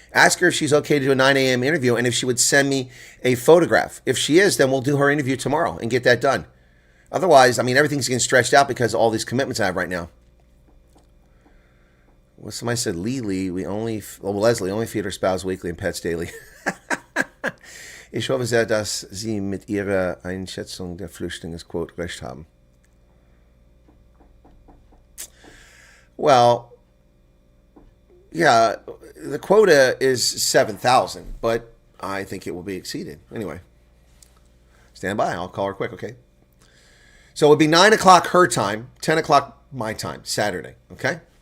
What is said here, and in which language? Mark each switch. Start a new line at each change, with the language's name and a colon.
English: Ask her if she's okay to do a 9 a.m. interview and if she would send me a photograph. If she is, then we'll do her interview tomorrow and get that done. Otherwise, I mean, everything's getting stretched out because of all these commitments I have right now. Well, somebody said, Leslie only feed her spouse weekly and pets daily.
German: Ich hoffe sehr, dass Sie mit Ihrer Einschätzung der Flüchtlinge recht haben.
English: Well, yeah, the quota is 7,000, but I think it will be exceeded. Anyway, stand by. I'll call her quick, okay? So it would be 9 o'clock her time, 10 o'clock my time, Saturday, okay?